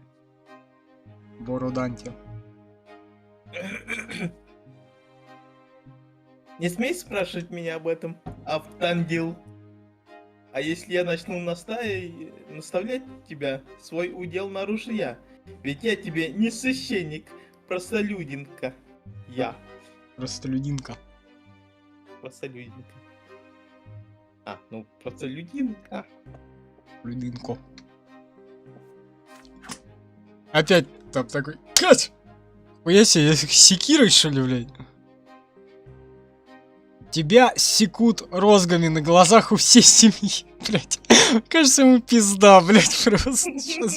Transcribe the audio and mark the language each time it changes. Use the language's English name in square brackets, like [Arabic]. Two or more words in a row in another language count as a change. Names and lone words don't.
[Russian] Бороданте. Не смей спрашивать меня об этом, Автандил. А если я начну наставлять тебя, свой удел нарушу я. Ведь я тебе не священник, простолюдинка. Я. Простолюдинка. Простолюдинка. Простолюдинка. Людинко. Опять там такой. Кать! Хуя себе, секирой, что ли, блядь? Тебя секут розгами на глазах у всей семьи, блядь. Кажется, ему пизда, блядь, просто сейчас.